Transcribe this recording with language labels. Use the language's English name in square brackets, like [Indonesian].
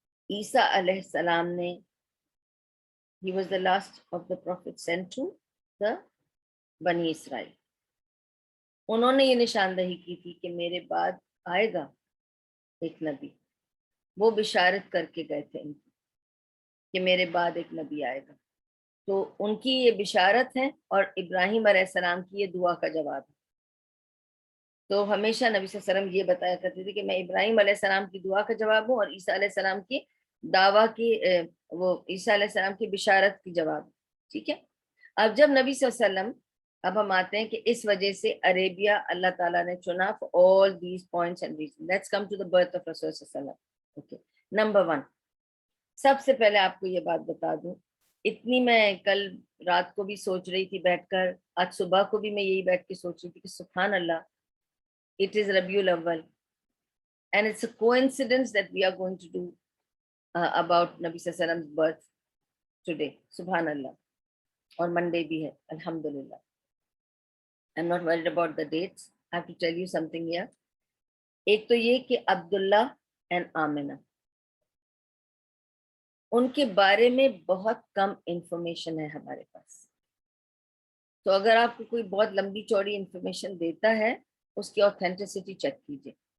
[English] عیسیٰ علیہ السلام نے, he was the last of the prophets sent to the Bani Israel. [Urdu] انہوں نے یہ نشاندہی کی تھی کہ میرے بعد آئے گا ایک نبی, وہ بشارت کر کے گئے تھے ان کی کہ میرے بعد ایک نبی آئے گا. تو ان کی یہ بشارت ہے اور ابراہیم علیہ السلام کی یہ دعا کا جواب ہے. تو ہمیشہ نبی صلی اللہ علیہ وسلم یہ بتایا کرتے تھے کہ میں ابراہیم علیہ السلام کی دعا کا جواب ہوں اور عیسیٰ علیہ السلام کی دعویٰ کی, وہ عیسیٰ علیہ السلام کی بشارت کی جواب. ٹھیک ہے, اب جب نبی صلی اللہ علیہ وسلم, اب ہم آتے ہیں کہ اس وجہ سے عربیہ اللہ تعالیٰ نے چنا [English] for all these points and reasons. Let's come to the birth of Rasul صلی اللہ علیہ وسلم. Okay. [Urdu] Number 1, سب سے پہلے آپ کو یہ بات بتا دوں, اتنی میں کل رات کو بھی سوچ رہی تھی بیٹھ کر, آج صبح کو بھی میں یہی بیٹھ کے سوچ رہی تھی کہ سبحان اللہ, [English] it is Rabiul Awwal and it's a coincidence that we are going to do about Nabi Sallallahu Alaihi Wasallam's birth today. [Arabic] Subhan Allah. [Urdu] اور منڈے بھی ہے الحمدللہ. [English] I'm not worried about the dates. I have to tell you something here. [Urdu] ایک تو یہ کہ عبداللہ and Amna, ان کے بارے میں بہت کم انفارمیشن ہے ہمارے پاس. تو اگر آپ کو کوئی بہت لمبی چوڑی انفارمیشن دیتا ہے, اس کی آتھینٹسٹی چیک کیجیے.